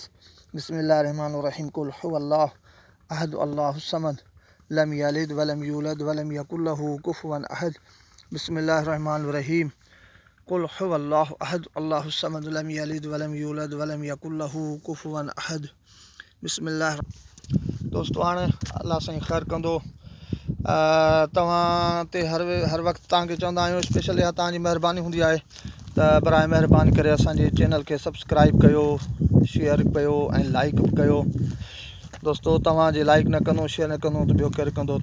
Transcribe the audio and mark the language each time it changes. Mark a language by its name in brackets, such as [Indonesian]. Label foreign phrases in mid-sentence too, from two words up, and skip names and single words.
[Arabic] بسم الله الرحمن الرحيم قل هو الله أحد الله الصمد لم يلد ولم يولد ولم يكن له كفوا أحد. بسم الله الرحمن الرحيم قل هو الله أحد الله الصمد لم يلد ولم يولد ولم يكن له كفوا أحد. बिस्मिल्लाह। [Sindhi] दोस्तों हाणे अल्लाह साईं ख़ैरु कंदो। तव्हां ते हर वक़्तु तव्हांखे चवंदा आहियूं स्पेशल इहा तव्हांजी महिरबानी हूंदी आहे त बराए महिरबानी करे असांजे चैनल खे सब्सक्राइब कयो, शेयर कयो ऐं लाइक बि कयो। दोस्तों तव्हांजे लाइक न कंदो, शेयर न कंदो त ॿियो केरु कंदो।